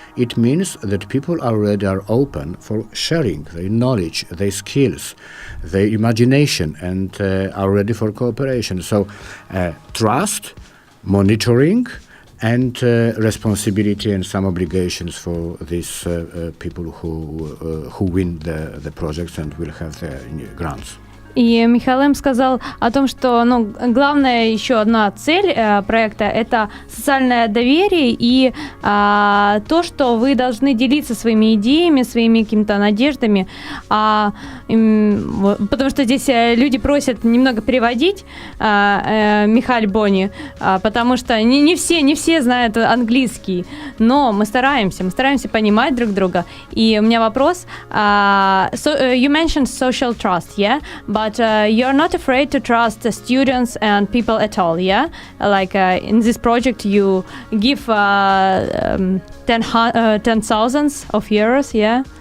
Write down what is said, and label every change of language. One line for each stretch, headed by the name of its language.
English: It means that people already are open for sharing their knowledge, their skills, their imagination, and are ready for cooperation. So trust, monitoring, and responsibility and some obligations for these people who win the projects and will have the grants.
Russian: И Михаил сказал о том, что главная еще одна цель проекта – это социальное доверие и то, что вы должны делиться своими идеями, своими какими-то надеждами, потому что здесь люди просят немного переводить Міхаль, Боні, потому что не все знают английский, но мы стараемся понимать друг друга. И у меня вопрос,
English: you mentioned social trust, yeah? But you're not afraid to trust the students and people at all, yeah? Like in this project, you give 10,000 of euros, yeah?